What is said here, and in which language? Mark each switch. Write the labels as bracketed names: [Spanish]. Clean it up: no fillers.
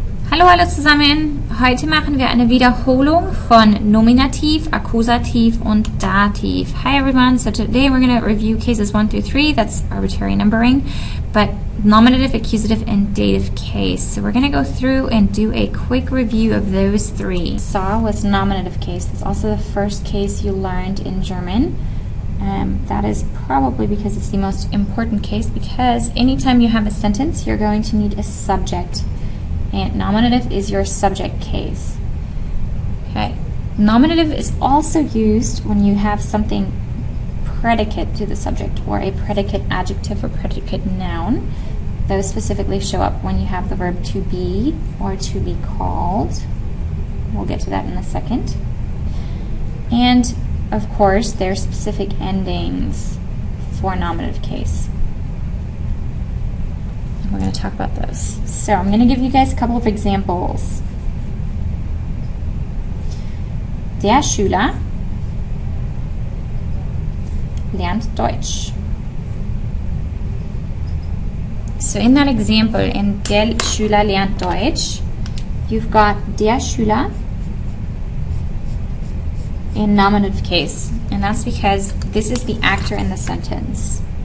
[German] Hallo alle zusammen, heute machen wir eine Wiederholung von Nominativ, Accusativ und Dativ. [English] Hi everyone, so today we're going to review cases 1 through 3, that's arbitrary numbering, but nominative, accusative, and dative case. So we're going to go through and do a quick review of those three. Saw was nominative case, that's also the first case you learned in German. That is probably because it's the most important case, because anytime you have a sentence, you're going to need a subject. And nominative is your subject case. Okay. Nominative is also used when you have something predicate to the subject, or a predicate adjective or predicate noun. Those specifically show up when you have the verb to be or to be called. We'll get to that in a second. And of course, there are specific endings for nominative case. We're going to talk about those. So I'm going to give you guys a couple of examples. [German] Der Schüler lernt Deutsch. [English] So in that example, in [German] Der Schüler lernt Deutsch, [English] you've got [German] der Schüler [English] in nominative case, and that's because this is the actor in the sentence.